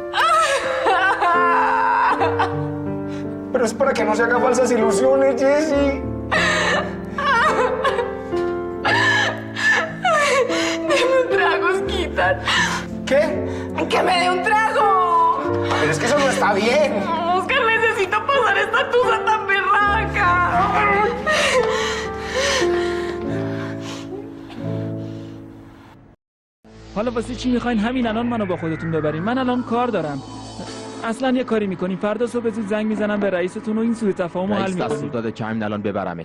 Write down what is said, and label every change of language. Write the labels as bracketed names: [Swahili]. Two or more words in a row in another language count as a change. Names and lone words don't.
[Spanish] Pero es para que no se haga falsas ilusiones, Jessy. Deme un trago, Osquitar. ¿Qué? ¡Que me dé un trago! Pero es que eso no está bien. Oscar, necesito pasar esta tusa tan berraca. [Persian] حالا واسه چی میخواین همین الان منو با خودتون ببرین؟ من الان کار دارم. اصلا یه کاری میکنیم فردا صبح زود زنگ میزنم به رئیستون و این سوء تفاهمو حل رئیس دستور میکنیم. داده که همین الان ببرمت.